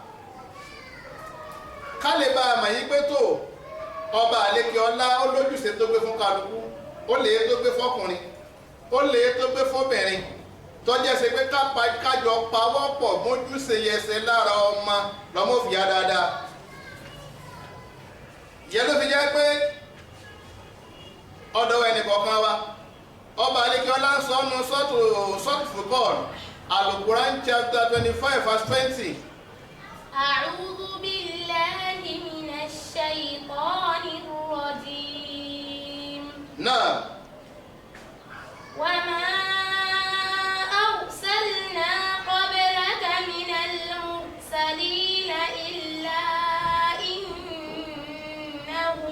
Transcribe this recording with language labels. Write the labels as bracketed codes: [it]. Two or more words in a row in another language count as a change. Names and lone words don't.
[yo] ká lè bá a mọ̀ yí pé tó ọba àlekè ọlá ó lójúṣe tó gbé fún kálukú ó lè tó gbé fọkùnrin ó lè tó gbé fọbìnrin tọ́jẹ́ ṣe pé kájọ pawọ́pọ̀ mójúṣe yẹsẹ̀ lára ọmọ lọ́mọ fìyà dáadáa ìyẹn ló fi jẹ́ pé ọ̀dọ̀ ẹnìkọ̀ọ̀kan wa ọba alekiola ń sọ ọ́nù sọ́ọ̀tù Furqan Al-Quran [en] chapter 25 verse 20. [ar] أعوذ بالله من الشيطان الرجيم. [yo] Náà. [ar] وما أرسلنا قبلك من المرسلين إلا إنهم